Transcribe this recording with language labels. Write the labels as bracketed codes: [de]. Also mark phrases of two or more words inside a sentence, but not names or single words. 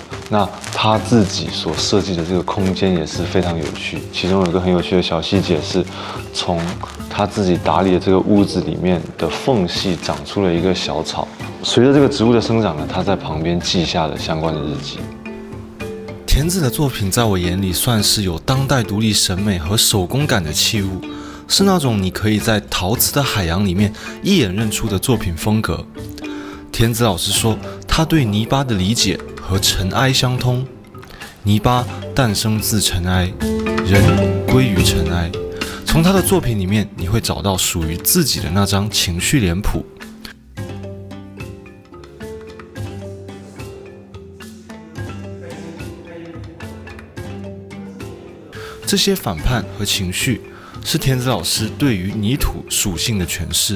[zh] 那他自己所設計的這個空間也是非常有趣，其中有一個很有趣的小細節是，從他自己打理的這個屋子裡面的縫隙長出了一個小草，隨着這個植物的生長呢，他在旁邊記下了相關的日記。田子的作品在我眼裡算是有當代獨立審美和手工感的器物，是那種你可以在陶瓷的海洋裡面一眼認出的作品風格。田子老師說，他對泥巴的理解和塵埃相通，泥巴誕生自塵埃，人歸於塵埃。從他的作品裡面，你會找到屬於自己的那張情緒臉譜。這些反叛和情緒，是田子老師對於泥土屬性的詮釋。